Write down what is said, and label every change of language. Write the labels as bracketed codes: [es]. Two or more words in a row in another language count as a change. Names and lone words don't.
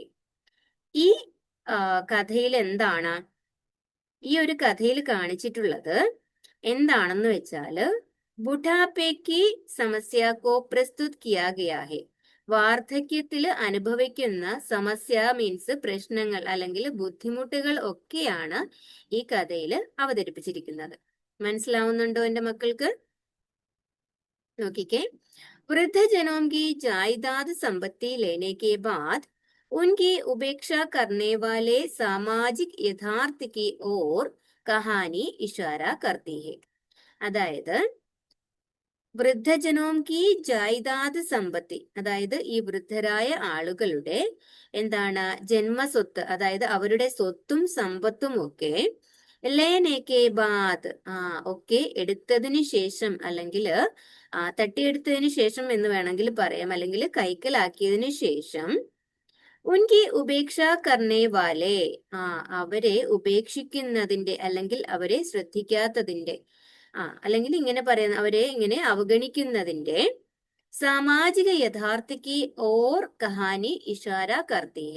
[ml] ഈ കഥയിൽ എന്താണ്, ഈ ഒരു കഥയിൽ കാണിച്ചിട്ടുള്ളത് എന്താണെന്ന് വെച്ചാല്, [hi] बुढ़ापे की समस्या को प्रस्तुत किया गया है. [ml] വാർദ്ധക്യത്തിൽ അനുഭവിക്കുന്ന സമസ്യ മീൻസ് പ്രശ്നങ്ങൾ അല്ലെങ്കിൽ ബുദ്ധിമുട്ടുകൾ ഒക്കെയാണ് ഈ കഥയിൽ അവതരിപ്പിച്ചിരിക്കുന്നത്. മനസ്സിലാവുന്നുണ്ടോ എന്റെ മക്കൾക്ക്? നോക്കിക്കേ, [hi] वृद्धजनों की जायदाद संपत्ति लेने के बाद उनकी उपेक्षा करने वाले सामाजिक यथार्थ की ओर कहानी इशारा करती है. [ml] അതായത് [hi] वृद्धजनों की जायदाद संपत्ति, [ml] അതായത് ഈ വൃദ്ധരായ ആളുകളുടെ എന്താണ് ജന്മസ്വത്ത്, അതായത് അവരുടെ സ്വത്തും സമ്പത്തും ഒക്കെ [hi] लेने के बाद [ml] ഒക്കെ എടുത്തതിനു ശേഷം, അല്ലെങ്കിൽ തട്ടിയെടുത്തതിന് ശേഷം എന്ന് വേണമെങ്കിൽ പറയാം, അല്ലെങ്കിൽ കൈക്കലാക്കിയതിനു ശേഷം [hi] उनकी उपेक्षा करने वाले, [ml] അവരെ ഉപേക്ഷിക്കുന്നതിന്റെ അല്ലെങ്കിൽ അവരെ ശ്രദ്ധിക്കാത്തതിന്റെ, അല്ലെങ്കിൽ ഇങ്ങനെ പറയുന്ന അവരെ ഇങ്ങനെ അവഗണിക്കുന്നതിന്റെ [hi] सामाजिक यथार्थ की ओर कहानी इशारा करती है.